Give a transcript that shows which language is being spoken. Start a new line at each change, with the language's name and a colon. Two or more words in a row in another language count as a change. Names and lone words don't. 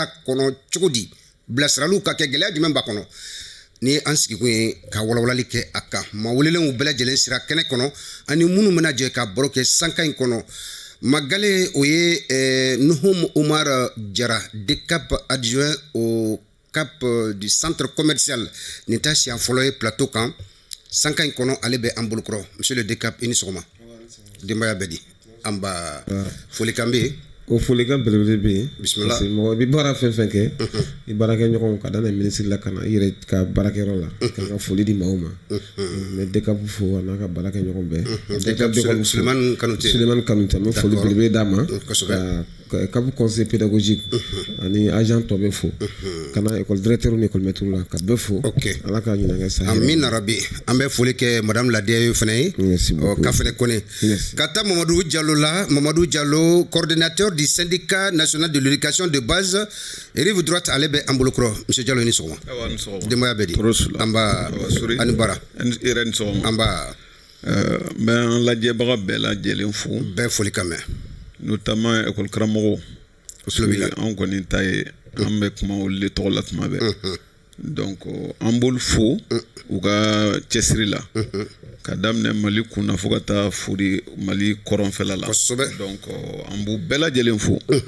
Bambara: kɔnɔ cogo di bilasiraliw ka kɛ gɛlɛya jumɛn b'a kɔnɔ ni an sigikun ye ka walawalali kɛ a kan maa welelenw bɛɛ lajɛlen sira kɛnɛ kɔnɔ ani minnu bɛna jɛ ka baro kɛ sanka in kɔnɔ Magale o ye Nuhum Umar Jara DECAP
French: adjoint au cap du centre commercial
Bambara: nin ta siɲɛ fɔlɔ ye plateau kan sanka in kɔnɔ ale bɛ an bolokɔrɔ
French: monsieur le
Bambara: DECAP i ni sɔgɔma denbaya bɛ di an ba folikan bɛ yen o folikan belebele bɛ yen bisimila
French: parce que
Bambara: mɔgɔ bɛ baara fɛn fɛn kɛ i baarakɛɲɔgɔnw ka daminɛ ministre la ka na i yɛrɛ ka baarakɛyɔrɔ la ka ka foli di maaw ma n bɛ DECAP fo a n'a ka baarakɛɲɔgɔn bɛɛ Sulemani Kanute n bɛ foli belebele d'a ma ka CAP
French: conseil pédagogique
Bambara: ani agent tɔ bɛ fo ka na
French: école directeur
Bambara: ni
French: école maître
Bambara: la ka bɛɛ fo ala ka ɲinan kɛ sa
Arabic: آمين ربي
Bambara: an bɛ foli kɛ madame Ladiya fana ye ka fana kɔnɛ ka taa Mamadou Diallo la Mamadou Diallo
French: coordinateur du syndicat national de l'éducation de base rive droite
Bambara: ale bɛ an bolokɔrɔ monsieur Diallo ni sɔgɔma denbaya bɛ di an ba ani bara an ba n bɛ an lajɛbaga bɛɛ lajɛlen fo bɛɛ foli ka mɛn notamment école karamɔgɔw an kɔni ta ye an bɛ kuma olu de tɔgɔ la tuma bɛɛ donc an b'olu fo u ka cɛsiri la ka daminɛ Mali kunna fo ka taa fori Mali kɔrɔnfɛla la donc an b'u bɛɛ lajɛlen fo